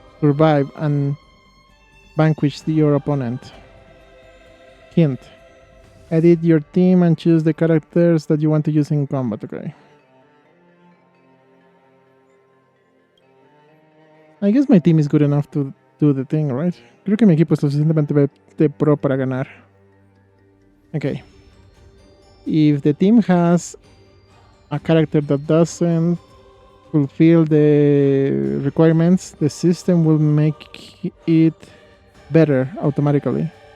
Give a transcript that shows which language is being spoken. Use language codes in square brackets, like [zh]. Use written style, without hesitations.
[en] Survive and vanquish your opponent. Hint. Edit your team and choose the characters that you want to use in combat, okay? I guess my team is good enough to do the thing, right? [es] Creo que mi equipo es lo suficientemente pro para ganar. [en] Okay. If the team has a character that doesn't fulfill the requirements, the system will make it better automatically.